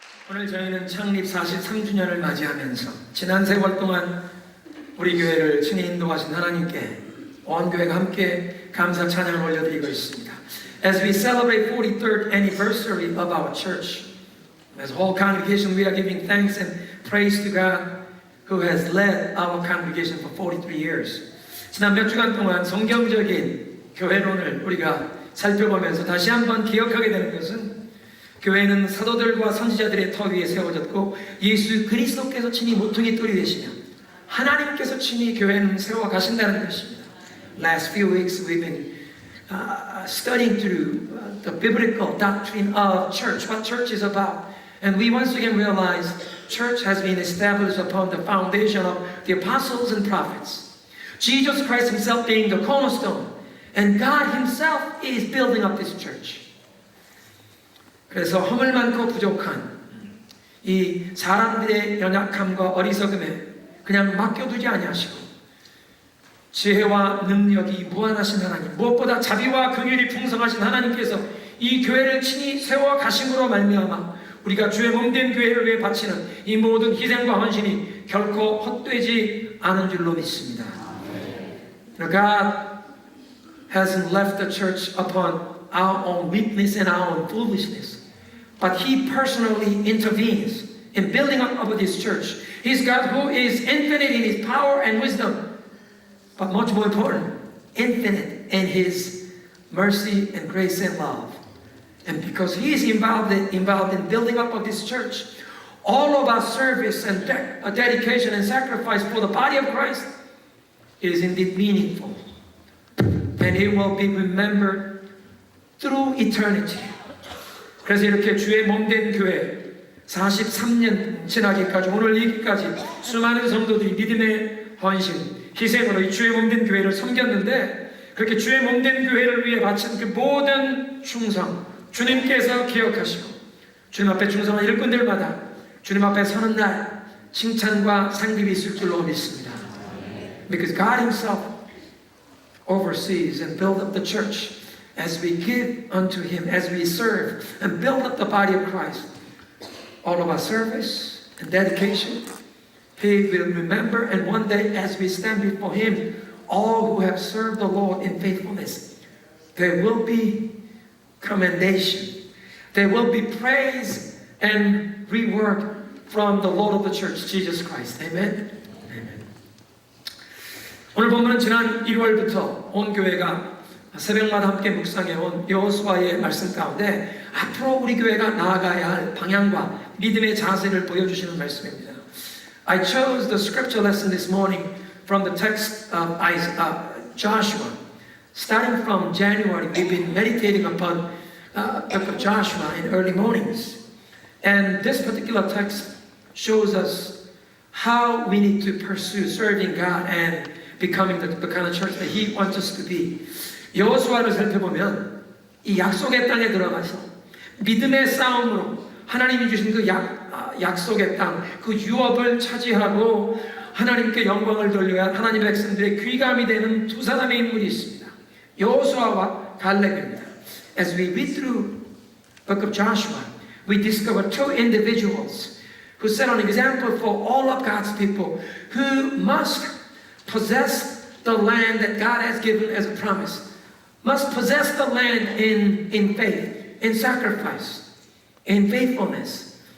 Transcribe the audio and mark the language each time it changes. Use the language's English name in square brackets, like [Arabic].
[Korean] 오늘 저희는 창립 43주년을 맞이하면서 지난 세월 동안 우리 교회를 친히 인도하신 하나님께 온 교회가 함께 감사 찬양을 올려드리고 있습니다. [English] As we celebrate 43rd anniversary of our church, as a whole congregation, we are giving thanks and praise to God who has led our congregation for 43 years. [Korean] 지난 몇 주간 동안 성경적인 교회론을 우리가 살펴보면서 다시 한번 기억하게 되는 것은 교회는 사도들과 선지자들의 터 위에 세워졌고 예수 그리스도께서 친히 모퉁이 돌이 되시며 하나님께서 친히 교회는 세워 가신다는 것입니다. [English] Last few weeks we've been studying through the biblical doctrine of church, what church is about. And we once again realize church has been established upon the foundation of the apostles and prophets. Jesus Christ himself being the cornerstone. And God himself is building up this church. [Korean] 그래서 허물 많고 부족한 이 사람들의 연약함과 어리석음에 그냥 맡겨두지 아니하시고 지혜와 능력이 무한하신 하나님, 무엇보다 자비와 긍휼이 풍성하신 하나님께서 이 교회를 친히 세워 가심으로 말미암아 우리가 주의 몸된 교회를 위해 바치는 이 모든 희생과 헌신이 결코 헛되지 않은 줄로 믿습니다. [English] God hasn't left the church upon our own weakness and our own foolishness, but He personally intervenes in building up of this church. He's God who is infinite in His power and wisdom, but much more important, infinite in His mercy and grace and love. And because He is involved in building up of this church, all of our service and dedication and sacrifice for the body of Christ is indeed meaningful. And it will be remembered through eternity. [Korean] 그래서 이렇게 주의 몸된 교회 43년 지나기까지 오늘 이기까지 수많은 성도들이 믿음의 헌신, 희생으로 이 주의 몸된 교회를 섬겼는데 그렇게 주의 몸된 교회를 위해 바친 그 모든 충성 주님께서 기억하시고 주님 앞에 충성한 일꾼들마다 주님 앞에 서는 날 칭찬과 상급이 있을 줄로 믿습니다. [English] Because God Himself oversees and builds up the church as we give unto Him, as we serve and build up the body of Christ. All of our service and dedication, He will remember, and one day as we stand before Him, all who have served the Lord in faithfulness, there will be commendation, there will be praise and reward from the Lord of the church, Jesus Christ. Amen. [Korean] 오늘 본문은 지난 1월부터 온 교회가 새벽마다 함께 묵상해온 여호수아의 말씀 가운데 앞으로 우리 교회가 나아가야 할 방향과 믿음의 자세를 보여주시는 말씀입니다. [English] I chose the scripture lesson this morning from the text of Joshua. Starting from January, we've been meditating upon the book of Joshua in early mornings. And this particular text shows us how we need to pursue serving God and becoming the kind of church that He wants us to be. [Korean] 여호수아를 살펴보면 이 약속의 땅에 들어가서 믿음의 싸움으로 하나님이 주신 그 약속의 땅, 그 유업을 차지하고 하나님께 영광을 돌려야 하나님의 백성들의 귀감이 되는 두 사람의 인물이 있습니다. 여호수아와 갈렙입니다. [English] As we read through the book of Joshua, we discover two individuals who set an example for all of God's people who must possess the land that God has given as a promise, must possess the land in faith, in sacrifice, in faithfulness.